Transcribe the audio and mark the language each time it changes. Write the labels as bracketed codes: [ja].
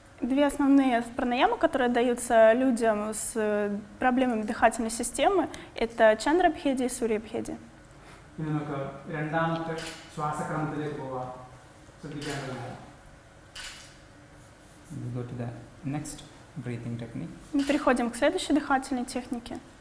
[ru] Две основные пранаямы, которые даются людям с проблемами дыхательной системы, это чандра-бхеди и сурья-бхеди. [ml] ഇനി നമുക്ക് രണ്ടാമത്തെ ശ്വാസക്രമത്തിലേക്ക് പോകാം. ശ്രദ്ധിക്കേണ്ടതുണ്ട്. [en] We go to the next breathing technique. [ru] Мы переходим к следующей дыхательной технике.